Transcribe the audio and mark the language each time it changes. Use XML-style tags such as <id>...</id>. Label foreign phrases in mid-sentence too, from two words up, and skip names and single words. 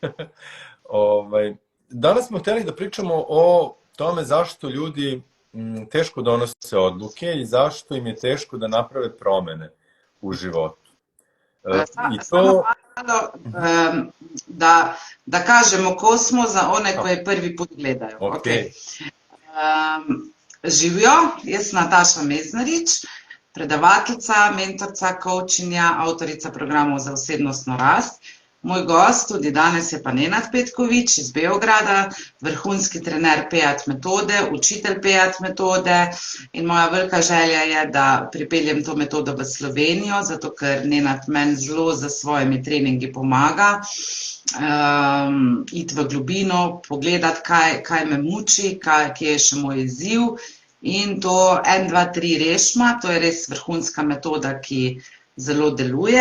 <sr>Danas smo htjeli da pričamo o tome zašto ljudi teško donose odluke i zašto im je teško da naprave promene u životu. Samo malo da kažemo ko smo za one koje prvi put gledaju.</sr> <sl>Živijo, jaz sem Nataša Meznarič, predavateljica, mentorica, coachinja, avtorica programov za osebnostno rast. Moj gost tudi danes je pa Nenad Petković iz Beograda, vrhunski trener PEAT metode, učitelj PEAT metode in moja velika želja je, da pripeljem to metodo v Slovenijo, zato ker Nenad meni zelo za svojimi treningi pomaga iti v globino, pogledati, kaj me muči, kje je še moj izziv in to 1, 2, 3 rešma, to je res vrhunska metoda, ki zelo deluje.</sl>